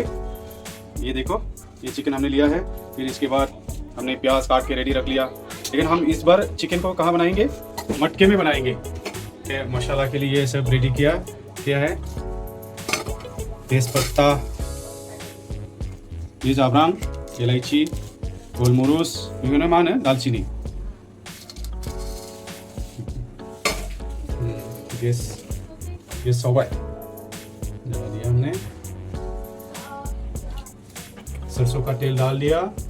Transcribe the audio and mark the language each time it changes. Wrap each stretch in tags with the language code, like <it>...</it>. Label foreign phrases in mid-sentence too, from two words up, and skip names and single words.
<hi>ये देखो, ये चिकन हमने लिया है। फिर इसके बाद हमने प्याज काट के रेडी रख लिया। लेकिन हम इस बार चिकन को कहाँ बनाएंगे? मटके में बनाएंगे। मसाला के लिए ये सब रेडी किया है। तेज़पत्ता, ये जाब्रां, इलायची, गोलमरिच,</hi> <brx>बेखौनो मा होनो</brx> <hi>दालचिनी।</hi> <brx>गैस सावबाय,</brx> <hi>जला दिया हमने। सरसों का तेल डाल दिया।</hi>